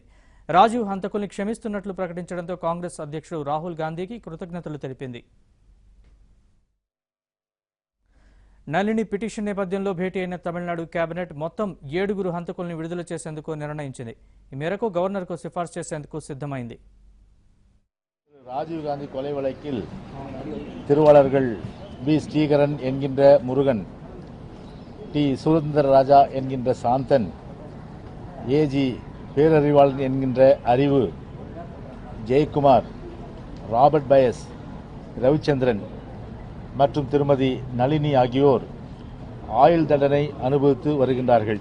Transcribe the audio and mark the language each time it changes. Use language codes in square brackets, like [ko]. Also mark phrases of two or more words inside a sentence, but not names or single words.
[te] రాజీవ్ హంతకుల్ని క్షమిస్తున్నట్లు ప్రకటించడంతో కాంగ్రెస్ అధ్యక్షుడు రాహుల్ గాంధీకి కృతజ్ఞతలు తెలిపింది. నళిని పిటిషన్ నేపథ్యంలో భేటీ అయిన తమిళనాడు కేబినెట్ మొత్తం 7గురు హంతకుల్ని విడుదల చేసేందుకు నిర్ణయించింది. ఈ మేరకు గవర్నర్కు సిఫార్సు చేసేందుకు సిద్ధమైంది. [ta] ராஜீவ் காந்தி கொலை வழக்கில் திருவாளர்கள் பி ஸ்ரீகரன் என்கின்ற முருகன், டி சுரேந்திர ராஜா என்கின்ற சாந்தன், ஏஜி பேரறிவாளன் என்கின்ற அறிவு, ஜெயக்குமார், ராபர்ட் பயஸ், ரவிச்சந்திரன் மற்றும் திருமதி நளினி ஆகியோர் ஆயுள் தண்டனை அனுபவித்து வருகின்றார்கள்.